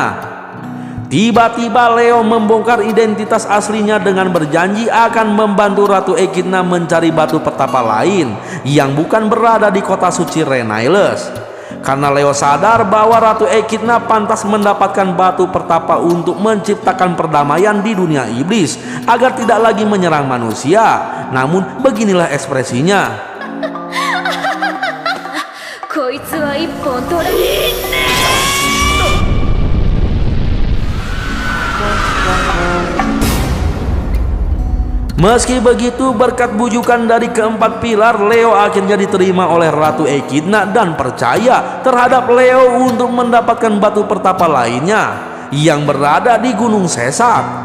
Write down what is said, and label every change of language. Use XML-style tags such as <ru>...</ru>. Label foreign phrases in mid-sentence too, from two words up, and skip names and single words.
<id>Tiba-tiba Leo membongkar identitas aslinya dengan berjanji akan membantu Ratu Echidna mencari batu pertapa lain yang bukan berada di kota suci Reniles. Karena Leo sadar bahwa Ratu Echidna pantas mendapatkan batu pertapa untuk menciptakan perdamaian di dunia iblis agar tidak lagi menyerang manusia. Namun beginilah ekspresinya.</id> <ja>こいつは一本虎.</ja> <id>Meski begitu, berkat bujukan dari keempat pilar, Leo akhirnya diterima oleh Ratu Echidna dan percaya terhadap Leo untuk mendapatkan batu pertapa lainnya yang berada di Gunung Sesat.</id>